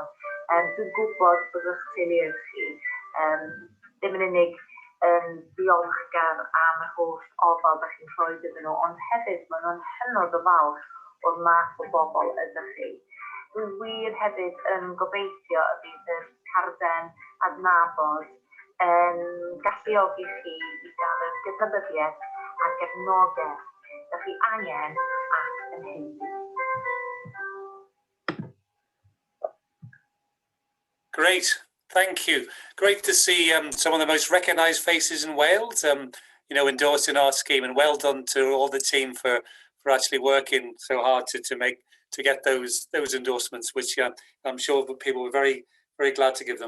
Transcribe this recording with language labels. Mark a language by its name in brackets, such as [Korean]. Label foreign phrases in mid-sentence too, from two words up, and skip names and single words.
[Welsh] Dwi'n gwybod bod eich teuluoedd chi ddim yn unig yn ddiolchgar am y holl ofal ydych chi'n rhoi iddyn nhw, ond hefyd maen nhw'n hynod o falch o'r math o bobl ydych chi. Dwi'n wir hefyd yn gobeithio y bydd y carden adnabod yn galluogi chi i gael y gydnabyddiaeth a'r gefnogaeth ydych chi angen ac yn heiddi. [English] Great, thank you. Great to see some of the most recognised faces in Wales, endorsing our scheme, and well done to all the team for actually working so hard to get those endorsements, which I'm sure people were very glad to give them.